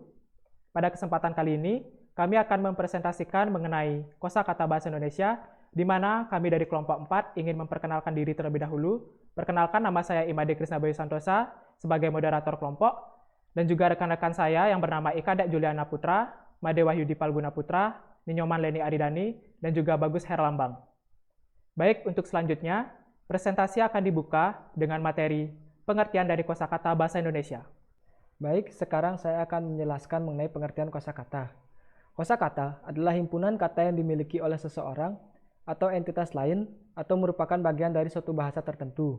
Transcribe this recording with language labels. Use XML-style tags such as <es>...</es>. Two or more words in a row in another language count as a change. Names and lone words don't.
<id>Pada kesempatan kali ini, kami akan mempresentasikan mengenai kosakata Bahasa Indonesia, di mana kami dari kelompok 4 ingin memperkenalkan diri terlebih dahulu. Perkenalkan, nama saya Imade Krisna Bayu Santosa sebagai moderator kelompok, dan juga rekan-rekan saya yang bernama Ika Dek Juliana Putra, Made Wahyudi Palguna Putra, Ninyoman Leni Aridani, dan juga Bagus Herlambang. Baik, untuk selanjutnya, presentasi akan dibuka dengan materi pengertian dari kosakata Bahasa Indonesia. Baik, sekarang saya akan menjelaskan mengenai pengertian kosakata. Kosakata adalah himpunan kata yang dimiliki oleh seseorang atau entitas lain atau merupakan bagian dari suatu bahasa tertentu.</id>